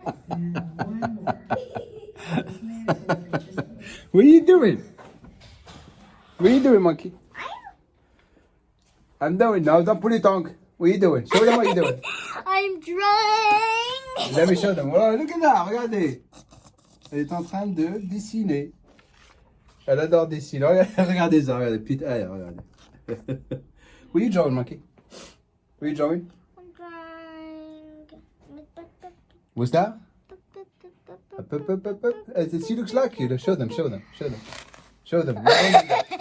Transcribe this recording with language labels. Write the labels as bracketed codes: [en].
[en] And one more. This man is going to be just What are you doing? What are you doing, monkey? I'm doing. Now don't pull your tongue. What are you doing? Show them what you're doing. I'm drawing. Let me show them. Oh, look at that. [fr] Regardez. Elle est en train de dessiner. Elle adore dessiner. Regardez ça. Regardez. Petite air. Regardez. [en] What are you drawing, monkey? What are you drawing? I'm drawing. What's that? Up, up, up, up, up. She looks like you. Show them. Show them. Show them. Show them. No, don't do that.